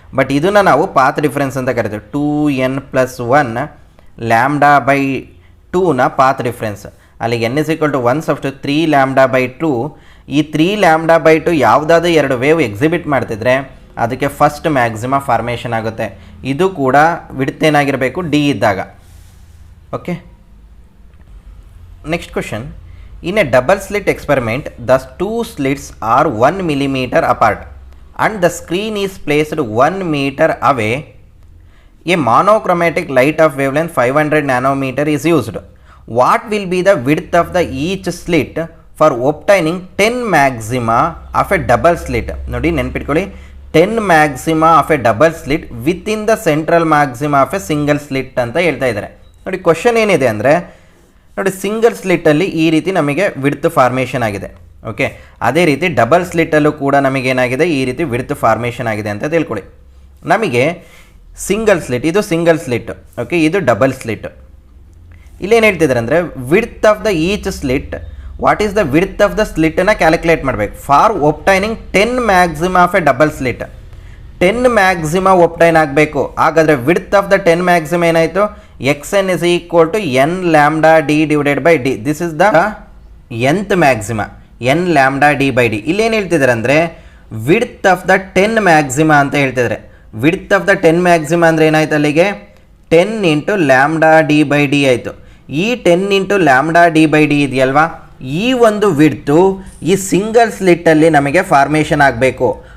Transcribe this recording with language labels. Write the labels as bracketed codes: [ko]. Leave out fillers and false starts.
[kn] But ಇದನ್ನು ನಾವು path difference ಅಂತ ಕರಿತೀವಿ. 2n+1 lambda by 2ನ path difference. ಅಲ್ಲಿಗೆ n is equal to 1 ಸಬ್ಸ್ಟು 3 lambda by 2. ಈ 3 ಲ್ಯಾಂಬ್ಡಾ ಬೈ 2 ಯಾವುದಾದ್ರೂ ಎರಡು ವೇವ್ ಎಕ್ಸಿಬಿಟ್ ಮಾಡ್ತಿದ್ರೆ ಅದಕ್ಕೆ ಫಸ್ಟ್ ಮ್ಯಾಕ್ಸಿಮಾ ಫಾರ್ಮೇಷನ್ ಆಗುತ್ತೆ. ಇದು ಕೂಡ ವಿಡ್ತ್ ಏನಾಗಿರಬೇಕು, ಡಿ ಇದ್ದಾಗ. [en] Okay. Next question. In a double slit experiment, the two slits are 1 millimeter apart and the screen is placed 1 meter away. A monochromatic light of wavelength 500 nanometer is used. What will be the width of the each slit for obtaining 10 maxima of a double slit? [kn] ನೋಡಿ ನೆನ್ಪಿಟ್ಕೊಳ್ಳಿ, [en] 10 maxima of a double slit within the central maxima of a single slit [kn] ಅಂತ ಹೇಳ್ತಾ ಇದ್ದಾರೆ. ನೋಡಿ question ಏನಿದೆ ಅಂದರೆ, ನೋಡಿ single ಸ್ಲಿಟ್ಟಲ್ಲಿ ಈ ರೀತಿ ನಮಗೆ ವಿಡ್ತ್ ಫಾರ್ಮೇಷನ್ ಆಗಿದೆ. ಓಕೆ, ಅದೇ ರೀತಿ ಡಬಲ್ ಸ್ಲಿಟ್ಟಲ್ಲೂ ಕೂಡ ನಮಗೇನಾಗಿದೆ, ಈ ರೀತಿ ವಿಡ್ತ್ ಫಾರ್ಮೇಷನ್ ಆಗಿದೆ ಅಂತ ತಿಳ್ಕೊಳ್ಳಿ. ನಮಗೆ ಸಿಂಗಲ್ ಸ್ಲಿಟ್, ಇದು ಸಿಂಗಲ್ ಸ್ಲಿಟ್. ಓಕೆ, ಇದು ಡಬಲ್ ಸ್ಲಿಟ್. ಇಲ್ಲೇನು ಹೇಳ್ತಿದ್ದಾರೆ ಅಂದರೆ, width of the each slit, what is the width of the ಸ್ಲಿಟ್ಟನ್ನು calculate ಮಾಡಬೇಕು for obtaining 10 maxima of A double slit. 10 maxima obtain ಆಗಬೇಕು. ಹಾಗಾದರೆ ವಿಡ್ತ್ ಆಫ್ ದ 10 ಮ್ಯಾಕ್ಸಿಮಾ ಏನಾಯಿತು, [en] xn is equal to n lambda d divided by d. This is the nth maxima, n lambda d by d. [kn] ಇಲ್ಲೇನು ಹೇಳ್ತಿದ್ದಾರೆ ಅಂದರೆ, width of the 10 maxima ಅಂತ ಹೇಳ್ತಿದ್ದಾರೆ. Width of the 10 maxima ಅಂದರೆ ಏನಾಯ್ತು, ಅಲ್ಲಿಗೆ 10 into lambda D by D ಆಯಿತು. ಈ 10 into lambda D by D ಇದೆಯಲ್ವಾ, ಈ ಒಂದು ವಿಡ್ತು ಈ ಸಿಂಗಲ್ ಸ್ಲಿಟ್ಟಲ್ಲಿ ನಮಗೆ ಫಾರ್ಮೇಷನ್ ಆಗಬೇಕು.